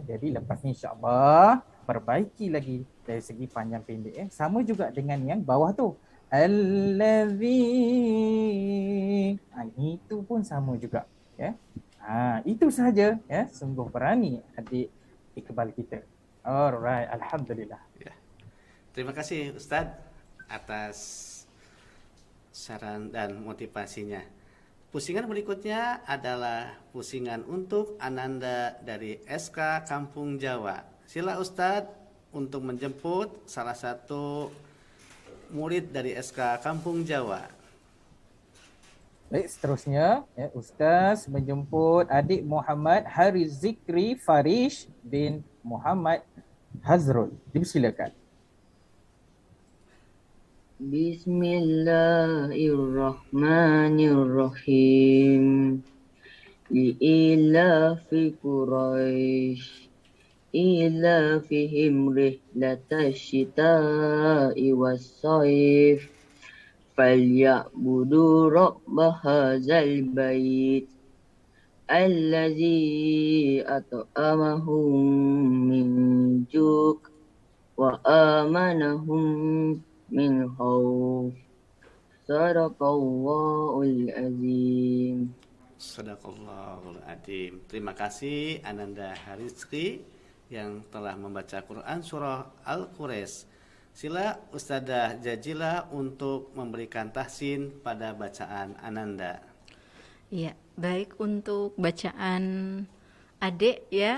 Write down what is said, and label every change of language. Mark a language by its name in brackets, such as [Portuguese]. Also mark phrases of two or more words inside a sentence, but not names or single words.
[Malay] Jadi lepas ni insya-Allah perbaiki lagi dari segi panjang pendek ya. Sama juga dengan yang bawah tu. Allazi. Itu pun sama juga ya. Itu sahaja ya, sungguh berani adik Iqbal kita. Alright, alhamdulillah. Ya. Terima kasih Ustadz atas saran dan motivasinya. Pusingan berikutnya adalah pusingan untuk Ananda dari SK Kampung Jawa. Sila Ustadz untuk menjemput salah satu murid dari SK Kampung Jawa. Baik, seterusnya ya, Ustaz menjemput adik Muhammad Haris Zikri Farish bin Muhammad Hazrul. Dipersilakan. Bismillahirrahmanirrahim. [Arabic] لإيلاف قريش إيلافهم رحلة الشتاء والصيف فليعبدوا رب هذا البيت الذي أطعمهم من جوع وآمنهم من خوف. صدق الله العظيم. صدق الله العظيم. [Malay] Terima kasih Ananda Harizki yang telah membaca Quran surah Al-Quraisy. Sila Ustadzah Jajila untuk memberikan tahsin pada bacaan Ananda. Iya, baik untuk bacaan adik ya.